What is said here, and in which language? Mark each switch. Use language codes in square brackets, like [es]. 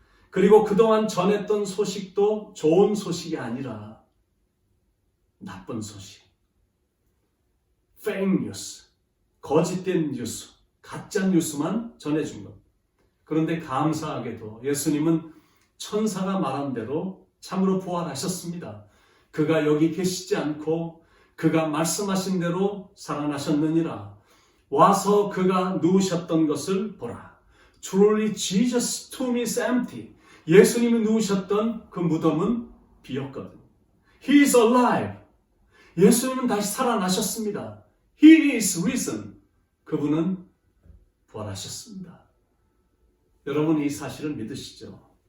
[ko] 그리고 그동안 전했던 소식도 좋은 소식이 아니라 나쁜 소식, 페이크 뉴스, 거짓된 뉴스, 가짜 뉴스만 전해준 것. 그런데 감사하게도 예수님은 천사가 말한 대로 참으로 부활하셨습니다. 그가 여기 계시지 않고 그가 말씀하신 대로 살아나셨느니라. 와서 그가 누우셨던 것을 보라. [en] Truly Jesus' tomb is empty. [ko] 예수님이 누우셨던 그 무덤은 비었거든요. [en] He is alive. [ko] 예수님은 다시 살아나셨습니다. [en] He is risen. [ko] 그분은 부활하셨습니다. 여러분, 이 사실을 믿으시죠?